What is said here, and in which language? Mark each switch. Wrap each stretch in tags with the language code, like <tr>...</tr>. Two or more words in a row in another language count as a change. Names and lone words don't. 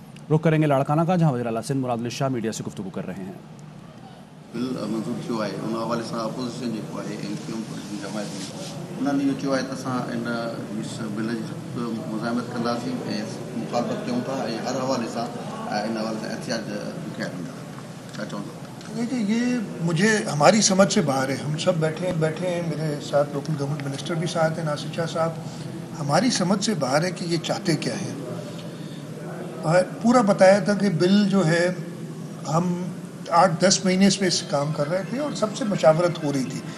<ur>رخ کریں گے لاڑکانہ کا، جہاں وزیر اعلیٰ سندھ مراد علی شاہ میڈیا سے گفتگو کر رہے ہیں.</ur> <sd>बिल मंज़ूर थियो आहे, उन हवाले सां अपोज़िशन जेको आहे जमायत उन्हनि इहो चयो आहे त असां इन इस बिल जी मुज़ाहिमत कंदासीं ऐं मुखालफ़त कयूं था ऐं हर हवाले सां इन हवाले सां एहतियात कया वेंदा। छा चवंदो?</sd> <ur>دیکھیے، یہ مجھے ہماری سمجھ سے باہر ہے۔ ہم سب بیٹھے ہیں، میرے ساتھ</ur> <en>local government minister</en> <ur>بھی ساتھ ہیں، ناصر شاہ صاحب. ہماری سمجھ سے باہر ہے کہ یہ چاہتے کیا ہے۔ پورا بتایا تھا کہ بل جو ہے ہم 8-10 مہینے سے اس کام کر رہے تھے اور سب سے مشاورت ہو رہی تھی.</ur>